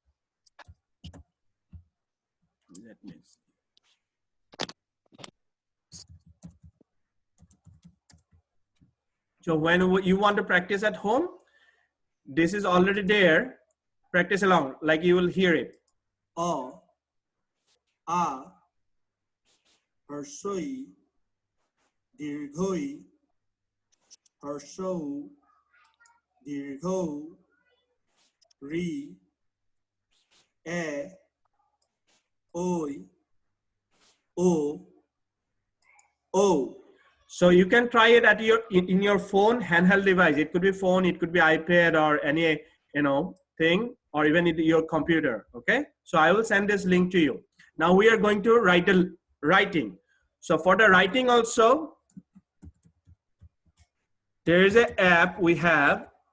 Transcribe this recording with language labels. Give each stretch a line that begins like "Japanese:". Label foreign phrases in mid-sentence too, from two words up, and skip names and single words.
English: Let me see. So when you want to practice at home, this is already there. Practice along, like you will hear it. A,
Bangla: Harsoi, Dirghoi, Harsou, Dirgho, Ri, E, Oi, O, O.
English: So you can try it at in your phone handheld device. It could be phone, it could be iPad or any thing, or even in your computer. Okay. So I will send this link to you. Now we are going to write the writing. So for the writing also, there is an app we have.